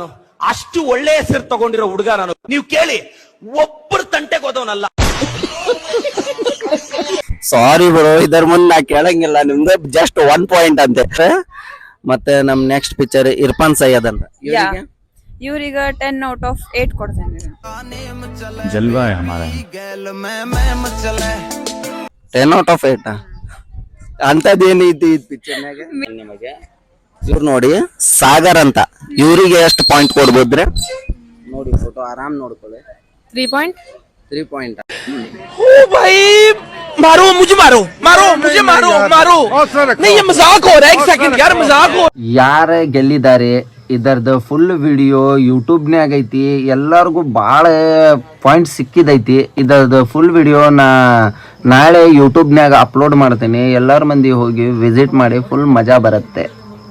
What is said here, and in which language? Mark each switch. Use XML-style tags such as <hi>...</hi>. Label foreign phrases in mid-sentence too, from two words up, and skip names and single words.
<kn>ಅಷ್ಟು ಒಳ್ಳೆ ಹೆಸರು ತಗೊಂಡಿರೋ ಹುಡುಗ ನಾನು. ನೀವು ಕೇಳಿ, ಒಬ್ಬರು ತಂಟೆಗೆ ಹೋದವನಲ್ಲ.</kn> <en>sorry bro,</en> <kn>ಇದರ ಮುಂದೆ ನಾ ಕೇಳಂಗಿಲ್ಲ. ನಿಮ್ದು</kn> <en>just 1 point</en> <kn>ಅಂತೆ. ಮತ್ತೆ ನಮ್</kn> <en>next picture</en> <kn>ಇರ್ಫಾನ್ ಸೈಯದ್ ಅಂತ. ಇವ್ರಿಗೆ</kn> <en>10 out of 8</en> <kn>ಕೊಡ್ತೇನೆ.</kn> <hi>ಜಲ್ವಾ है हमारा</hi> <en>10 out of 8</en> <kn>ಅಂತದೇನೈತಿ ಈ ಪಿಕ್ಚರ್ನಾಗ ನಿಮಗೆ? ಇವ್ರು ನೋಡಿ, ಸಾಗರ್ ಅಂತ. ಇವರಿಗೆ ಎಷ್ಟು ಪಾಯಿಂಟ್ ಕೊಡ್ಬೋದ್ರೆ? ನೋಡಿ ಫೋಟೋ ಆರಾಮ್ ನೋಡ್ಕೊಳ್ಳಿ. 3 ಪಾಯಿಂಟ್. 3 ಪಾಯಿಂಟ್.</kn> <hi>ओ भाई मारो मुझे, मारो मारो मुझे, मारो मारो नहीं, ये मजाक हो रहा है. 1 सेकंड यार, मजाक हो.</hi> <kn>ಯಾರ ಗೆಲ್ಲಿದ್ದಾರೆ ಇದರದ</kn> <en>full video</en> <kn>ಯೂಟ್ಯೂಬ್ನ್ಯಾಗ ಐತಿ. ಎಲ್ಲರಿಗೂ ಭಾಳ ಪಾಯಿಂಟ್ ಸಿಕ್ಕಿದೈತಿ. ಇದರದ</kn> <en>full video</en> <kn>ನಾಳೆ ಯೂಟ್ಯೂಬ್ನ್ಯಾಗ ಅಪ್ಲೋಡ್ ಮಾಡ್ತೀನಿ. ಎಲ್ಲರ ಮಂದಿ ಹೋಗಿ ವಿಸಿಟ್ ಮಾಡಿ, ಫುಲ್ ಮಜಾ ಬರುತ್ತೆ.</kn>